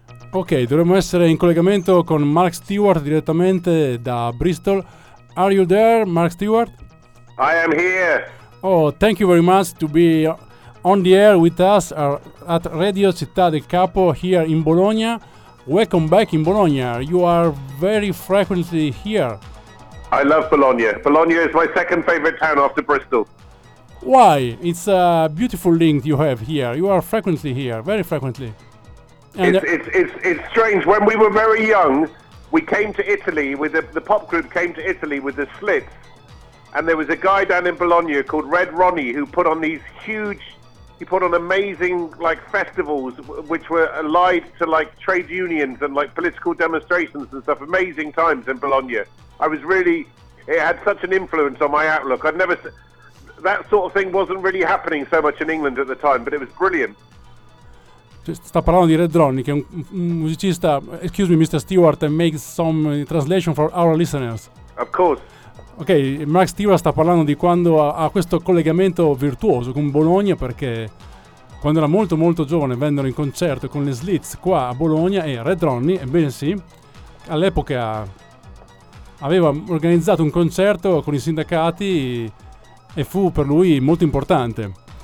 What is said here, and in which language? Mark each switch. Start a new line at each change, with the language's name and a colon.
Italian: Ok, dovremmo essere in collegamento con Mark Stewart direttamente da Bristol.
English: Are you there, Mark Stewart? I am here. Oh, thank you very much to be on the air with us at Radio Città del Capo here in Bologna. Welcome back in Bologna. You are very frequently here. I love Bologna. Bologna is my second favorite town after Bristol. Why? It's a beautiful link you have here. You are frequently here, very frequently. And it's strange. When we were very young, we came to Italy with the pop group came to Italy with the Slits, and there was a guy down in Bologna called Red Ronnie who put on these huge, he put on amazing like festivals which were allied to like trade unions and like political demonstrations and stuff. Amazing times in Bologna. I was really, it had such an influence on my outlook. I'd never, that sort of thing wasn't really happening so much in England at the time, but it was brilliant.
Italian: Sta parlando di Red Ronnie, che è un musicista.
English: Excuse me, Mr. Stewart, and make some translation for our listeners. Of course.
Italian: Ok, Mark Stewart sta parlando di quando ha questo collegamento virtuoso con Bologna, perché quando era molto molto giovane vennero in concerto con le Slits qua a Bologna e Red Ronnie, ebbene sì, all'epoca aveva organizzato un concerto con i sindacati e fu per lui molto importante.